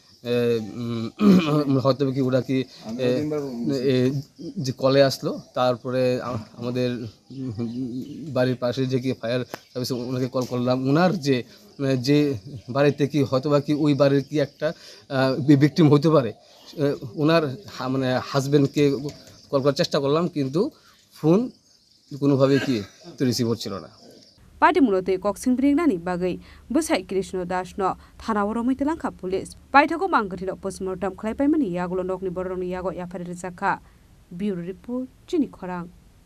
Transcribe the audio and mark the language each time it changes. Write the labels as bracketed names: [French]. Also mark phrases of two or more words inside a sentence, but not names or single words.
[Bangla] হয়তো কি ওরা কি যে কলে আসলো তারপরে আমাদের বাড়ির পাশে যে কি ফায়ার সার্ভিসে ওনাকে কল করলাম ওনার যে বাড়িতে কি হয়তো বা কি ওই বাড়ির কি একটা ভিকটিম হতে পারে ওনার মানে হাজব্যান্ডকে কল করার চেষ্টা করলাম কিন্তু ফোন কোনোভাবে কি তো রিসিভ হচ্ছিল না [Kok Borok] Pati mulote koksing bringnani bagai busai Krishna Das no thanawaro mitelangka police paithago mangkatilo postmortem khlaipai mani yagulo nokni boroni yago yafare rizaka [English] bureau report [Kok Borok] chini khorang